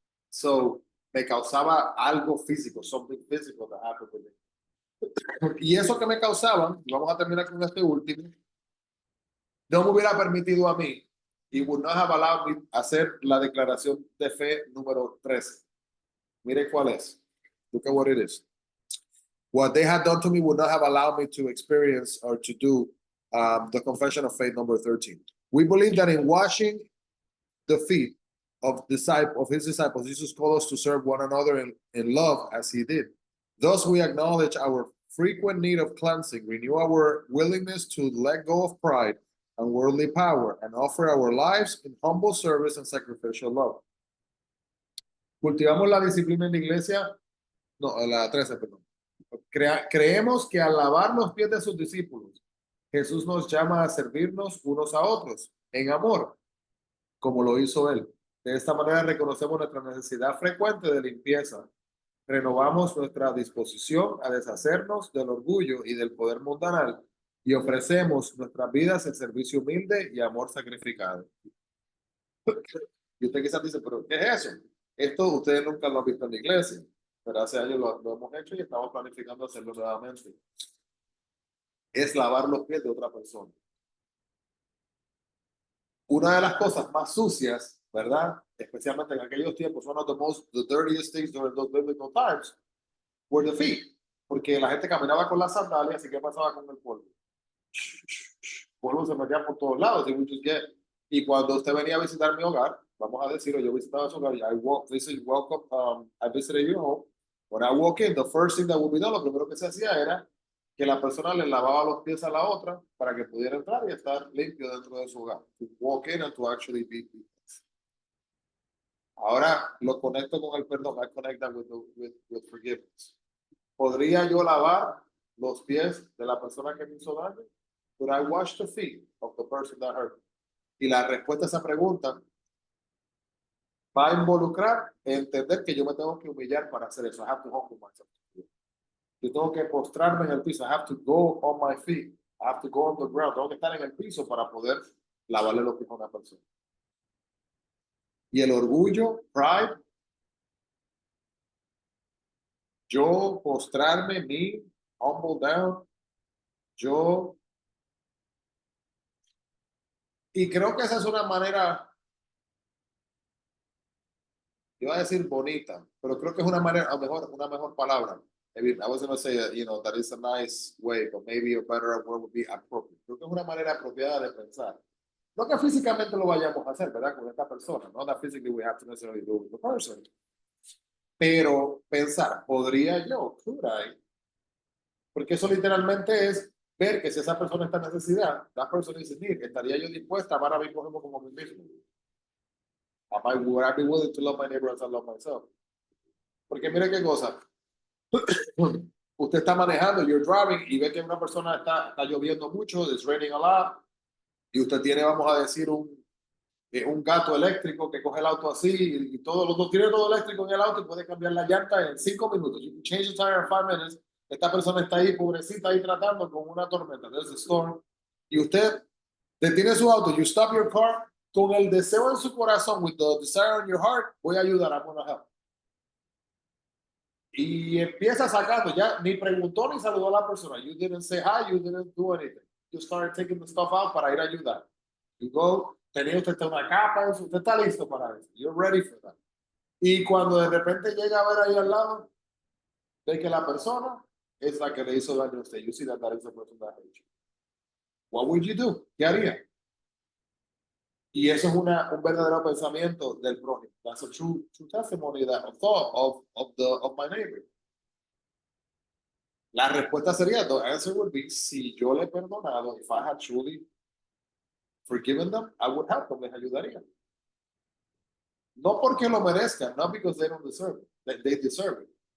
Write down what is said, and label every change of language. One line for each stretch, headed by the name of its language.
English: So,
Spanish: me causaba algo físico,
English: something physical that happened with me.
Spanish: Y eso que me causaban, y vamos a terminar con este último, no me hubiera permitido a mí, y
English: would not have allowed me
Spanish: hacer la declaración de fe número 13. Mire cuál es.
English: Look at what it is. What they had done to me would not have allowed me to experience or to do the confession of faith number 13. We believe that in washing the feet of his disciples, Jesus called us to serve one another in love as he did. Thus, we acknowledge our frequent need of cleansing, renew our willingness to let go of pride and worldly power, and offer our lives in humble service and sacrificial love.
Spanish: Cultivamos la disciplina en la iglesia, no, la 13, perdón. Creemos que al lavar los pies de sus discípulos, Jesús nos llama a servirnos unos a otros en amor, como lo hizo él. De esta manera reconocemos nuestra necesidad frecuente de limpieza, renovamos nuestra disposición a deshacernos del orgullo y del poder mundanal, y ofrecemos nuestras vidas en servicio humilde y amor sacrificado. Y usted quizás dice, pero ¿qué es eso? Esto ustedes nunca lo han visto en la iglesia, pero hace años lo hemos hecho y estamos planificando hacerlo nuevamente. Es lavar los pies de otra persona. Una de las cosas más sucias, ¿verdad? Especialmente en aquellos tiempos,
English: one of the dirtiest things during those biblical times were the feet.
Spanish: Porque la gente caminaba con las sandalias y ¿qué pasaba con el polvo? Polvo se metía por todos lados. Y cuando usted venía a visitar mi hogar, vamos a decir, yo visitaba su hogar,
English: I visited your home. When I walk in, the first thing that would be done,
Spanish: lo primero que se hacía era que la persona le lavaba los pies a la otra para que pudiera entrar y estar limpio dentro de su hogar.
English: To walk in and to actually be clean.
Spanish: Ahora lo conecto con el perdón.
English: I connect that with forgiveness.
Spanish: ¿Podría yo lavar los pies de la persona que me hizo daño?
English: Could I wash the feet of the person that hurt me?
Spanish: Y la respuesta a esa pregunta va a involucrar entender que yo me tengo que humillar para hacer eso.
English: I have to humble myself.
Spanish: Yo tengo que postrarme en el piso.
English: I have to go on my feet. I have to go on the ground.
Spanish: Tengo que estar en el piso para poder lavarle los pies a una persona. Y el orgullo, pride, yo postrarme, me,
English: humble down,
Spanish: yo. Y creo que esa es una manera, iba a decir bonita, pero creo que es una manera, a lo mejor, una mejor palabra.
English: Maybe I was going to say, that is a nice way, but maybe a better word would be appropriate.
Spanish: Creo que es una manera apropiada de pensar. No que físicamente lo vayamos a hacer, ¿verdad? Con esta persona.
English: No that physically we have to necessarily do with the person.
Spanish: Pero pensar, ¿podría yo?
English: Could I?
Spanish: Porque eso literalmente es ver que si esa persona está en necesidad,
English: that person is in need,
Spanish: ¿estaría yo dispuesta a amar a mí mismo como mí mismo?
English: Would I be willing to love my neighbor as I love myself?
Spanish: Porque mire qué cosa. Usted está manejando,
English: you're driving,
Spanish: y ve que una persona está lloviendo mucho,
English: it's raining a lot,
Spanish: y usted tiene, vamos a decir, un gato eléctrico que coge el auto así, y todo, los dos tiene todo eléctrico en el auto y puede cambiar la llanta en 5 minutos.
English: You can change the tire in 5 minutes.
Spanish: Esta persona está ahí, pobrecita, ahí tratando con una tormenta,
English: there's a storm,
Spanish: y usted detiene su auto,
English: you stop your car,
Spanish: con el deseo en su corazón,
English: with the desire in your heart,
Spanish: voy a ayudar,
English: I'm gonna help.
Spanish: Y empieza sacando, ya ni preguntó ni saludó a la persona.
English: You didn't say hi, you didn't do anything. You started taking the stuff out
Spanish: para ir a ayudar.
English: You go,
Spanish: tenía usted una capa, usted está listo para eso.
English: You're ready for that.
Spanish: Y cuando de repente llega a ver ahí al lado, ve que la persona es la que le hizo daño a usted.
English: You see that is the person that hurt you. What would you do?
Spanish: ¿Qué haría? Y eso es un verdadero pensamiento del prójimo.
English: That's a true testimony, that thought of my neighbor.
Spanish: La respuesta sería,
English: the answer would be,
Spanish: si yo le he perdonado,
English: if I had truly forgiven them, I would help them,
Spanish: les ayudaría. No porque lo merezcan,
English: not because they don't deserve it, they deserve it.